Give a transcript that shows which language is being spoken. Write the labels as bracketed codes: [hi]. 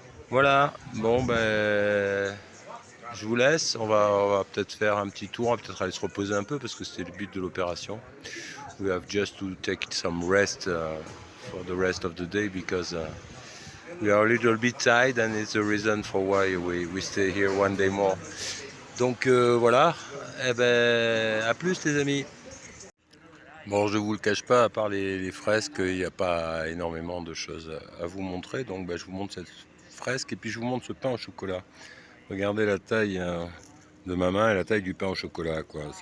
[fr] Voilà, bon ben je vous laisse, on va peut-être faire un petit tour, on va peut-être aller se reposer un peu, parce que c'était le but de l'opération. [en] We have just to take some rest for the rest of the day, because we are a little bit tired, and it's the reason for why we stay here one day more. [fr] Donc voilà, eh ben, à plus les amis. Bon, je vous le cache pas, à part les fresques, il n'y a pas énormément de choses à vous montrer. Donc bah, je vous montre cette fresque, et puis je vous montre ce pain au chocolat. Regardez la taille de ma main et la taille du pain au chocolat, quoi.